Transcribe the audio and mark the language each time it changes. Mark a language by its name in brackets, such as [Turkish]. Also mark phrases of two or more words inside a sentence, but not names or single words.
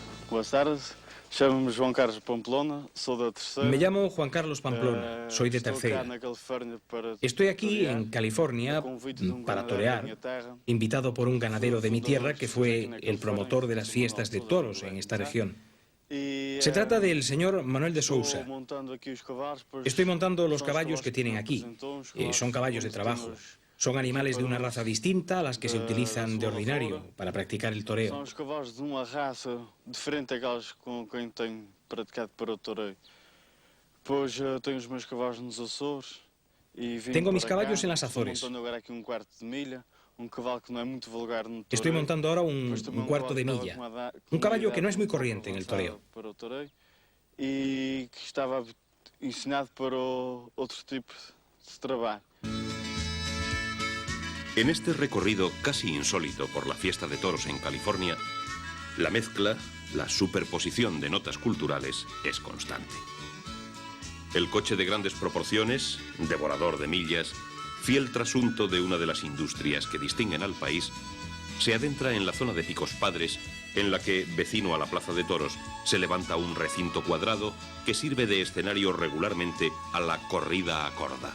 [Portuguese] Boas tardes. Chamo-me João Carlos Pamplona, sou da Terceira. [Spanish] Me llamo Juan Carlos Pamplona, soy de Terceira. Estoy aquí en California para torear, invitado por un ganadero de mi tierra que fue el promotor de las fiestas de toros en esta región. Se trata del señor Manuel de Sousa. Estoy montando los caballos que tienen aquí. Son caballos de trabajo. Son animales de una raza distinta a las que se utilizan de ordinario para practicar el toreo. [Portuguese] São os cavalos de uma raça diferente àquelas com quem tenho praticado para o toreio. Pois tenho os meus cavalos nos Açores e vim [Spanish] Tengo mis [Portuguese] para [Spanish] caballos [Portuguese] cá. [Spanish] en las Azores. [Portuguese] Estou montando agora aqui quarto de milha, cavalo que não é muito vulgar no toreio. [Spanish] Estoy montando ahora un cuarto de milla. Un caballo que no es muy corriente en el toreo. [Portuguese] Para o toreio e que estava ensinado para outro tipo de trabalho. [Spanish] En este recorrido casi insólito por la fiesta de toros en California, la mezcla, la superposición de notas culturales es constante. El coche de grandes proporciones, devorador de millas, fiel trasunto de una de las industrias que distinguen al país, se adentra en la zona de Picos Padres, en la que, vecino a la plaza de toros, se levanta un recinto cuadrado que sirve de escenario regularmente a la corrida a corda.